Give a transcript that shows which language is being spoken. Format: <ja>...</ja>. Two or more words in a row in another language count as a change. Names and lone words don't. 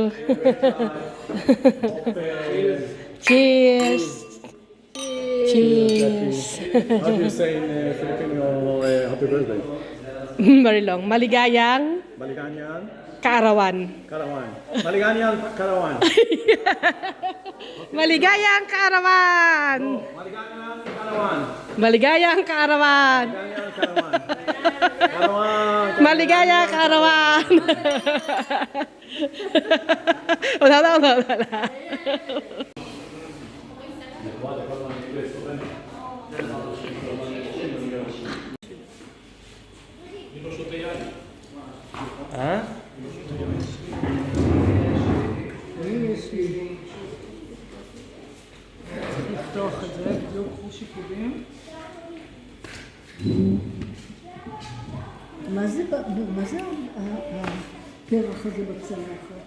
<en>Cheers. Cheers. How do you say in Filipino happy birthday? Very long.</en> <tl>Maligayang. Maliganyang. kaarawan. Karawan. Maligayang karawan. Maligayang kaarawan. Maligayang karawan. Maligayang kaarawan. Maligayang karawan. Karawan. Maligayang kaarawan. Wala na, wala na. Ha?</tl> <he>לפתוח את זה, לא קחו שיפודים. מה זה הפרח הזה בצלחת?</he>